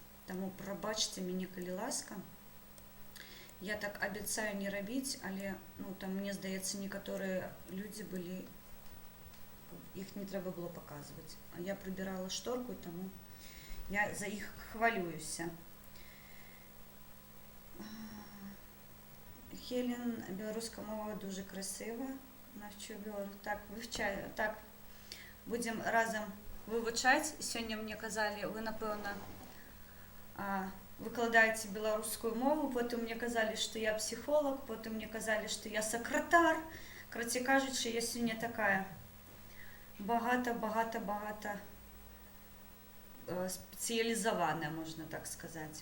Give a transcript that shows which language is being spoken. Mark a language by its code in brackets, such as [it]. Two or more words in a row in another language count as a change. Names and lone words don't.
[be] Таму прабачце мяне, калі ласка. Я так абяцаю не рабіць, але ну там мне здаецца, некаторыя людзі былі, іх не трэба было паказваць. А я прыбірала шторку, таму я за іх хвалююся. [uk] Хелен, беларуска мова дуже красива. Навчу беларус. Так, вивчаю. Так, будем разом вивчаць. [be] Сёння мне казалі, вы, напэўна, выкладаеце беларускую мову, потым мне казалі, што я псіхолог, потым мне казалі, што я сакратар. Карацей кажучы, я сёння такая багата спецыялізаваная, можна так сказаць.